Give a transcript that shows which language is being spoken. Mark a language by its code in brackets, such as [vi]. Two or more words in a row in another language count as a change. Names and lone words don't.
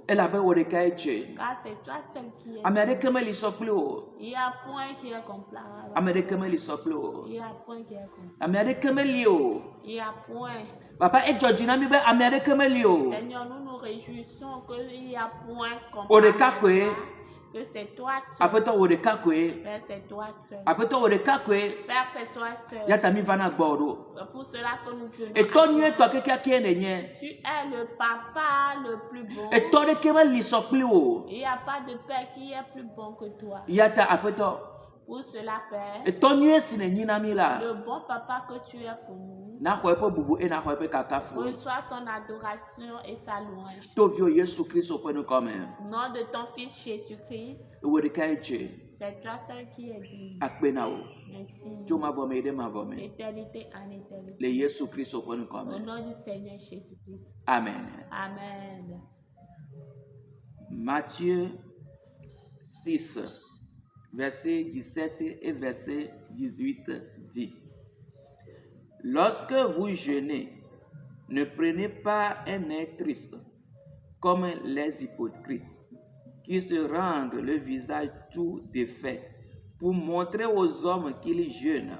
[ee] Elabe wò ɖeka ye dze. [fr] Car c'est toi seul qui es. [ee] Ame aɖeke meli sɔ kpli o. [fr] Il n'y a point qui est comparable. [ee] Ame aɖeke meli sɔ kpli o. [fr] Il n'y a point qui est comparable. [ee] Ame aɖeke meli o. [fr] Il n'y a point. [ee] Papa edzɔ dzi na mi be ame aɖeke meli o. [fr] Seigneur, nous nous réjouissons qu'il n'y a point [ee] O ɖeka [fr] comparable. [ee] koe. [fr] Que c'est toi seul. [ee] Aƒetɔ wò ɖeka koe. [fr] Père, c'est toi seul. [ee] Aƒetɔ wò ɖeka koe. [fr] Père, c'est toi seul. [ee] Yata mi va na gbɔ ɖo. [fr] Pour cela que nous venons. [ee] Etɔ nyuietɔ kekeake nenye. [fr] Tu es le papa le plus bon. [ee] Etɔ ɖeke meli sɔ kpli o. [fr] Il n'y a pas de père qui est plus bon que toi. [ee] Yata aƒetɔ. [fr] Pour cela, Père, [ee] Etɔ nyuie si ne nyi na mi la. [fr] le bon papa que tu es pour nous, [ee] Na xɔ eƒe bubu eye na xɔ eƒe kakafu. [fr] reçois son adoration et sa louange. [ee] To viwo Yesu Kristo ƒe nukɔme. [fr] Au nom de ton Fils Jésus-Christ, [ee] Wò ɖeka ye dze. [fr] c'est toi seul qui es digne. [ee] Akpe na wo. [fr] Merci. [ee] Tso mavɔme yi ɖe mavɔme. [fr] D'éternité en éternité. [ee] Le Yesu Kristo ƒe [fr] Au [ee] nukɔme. [fr] nom du Seigneur Jésus-Christ. Amen. Amen. Matthieu 6, verset 17 et verset 18 dit: Lorsque vous jeûnez, ne prenez pas un air triste, comme les hypocrites, qui se rendent le visage tout défait pour montrer aux hommes qu'ils jeûnent.